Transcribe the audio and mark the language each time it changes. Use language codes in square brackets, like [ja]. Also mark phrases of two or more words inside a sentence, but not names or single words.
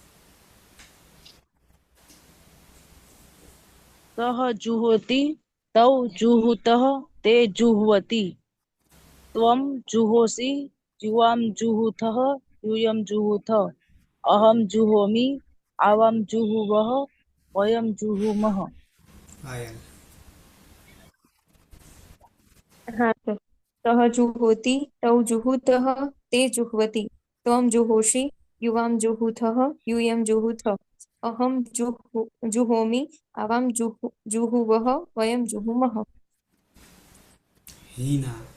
[sa] सः जुहोति तौ जुहुतः ते जुह्वति त्वं जुहोसि युवां जुहुथः यूयं जुहुथ अहं जुहोमि आवां जुहुवः वयं जुहुमः. आयल. [hi] हाँ सर. [sa] सः जुहोति तौ जुहुतः ते जुह्वति त्वं जुहोषि युवां जुहुथः यूयं जुहुथ अहं जुहोमि आवां जुहुवः वयं जुहुमः. हीना.